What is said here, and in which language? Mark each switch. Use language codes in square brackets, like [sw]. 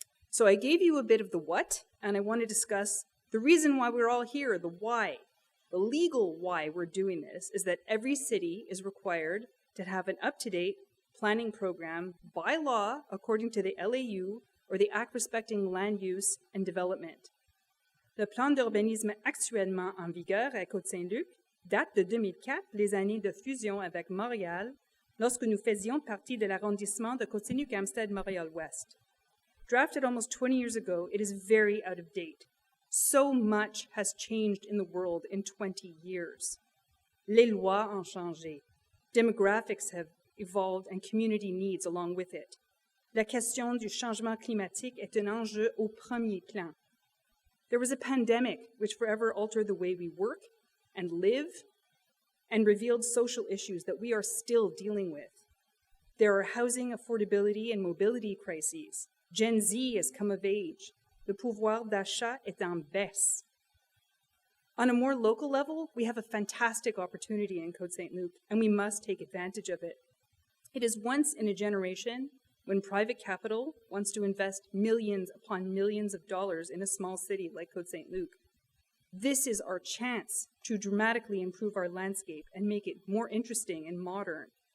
[en] So I gave you a bit of the what, and I want to discuss the reason why we're all here, the why. The legal why we're doing this is that every city is required to have an up-to-date planning program by law according to the LAU or the Act respecting land use and development. [fr] Le plan d'urbanisme actuellement en vigueur à Côte-Saint-Luc date de 2004, les années de fusion avec Montréal, lorsque nous faisions partie de l'arrondissement de Côte-Saint-Luc-Amsterdam-Montréal-Ouest. [en] Drafted almost 20 years ago, it is very out of date. So much has changed in the world in 20 years. [fr] Les lois ont changé. [en] Demographics have evolved and community needs along with it. [fr] La question du changement climatique est un enjeu au premier plan. [en] There was a pandemic which forever altered the way we work and live and revealed social issues that we are still dealing with. There are housing affordability and mobility crises. Gen Z has come of age. [fr] Le pouvoir d'achat est en baisse. [en] On a more local level, we have a fantastic opportunity in Côte-Saint-Luc, and we must take advantage of it. It is once in a generation when private capital wants to invest millions upon millions of dollars in a small city like Côte-Saint-Luc. This is our chance to dramatically improve our landscape and make it more interesting and modern.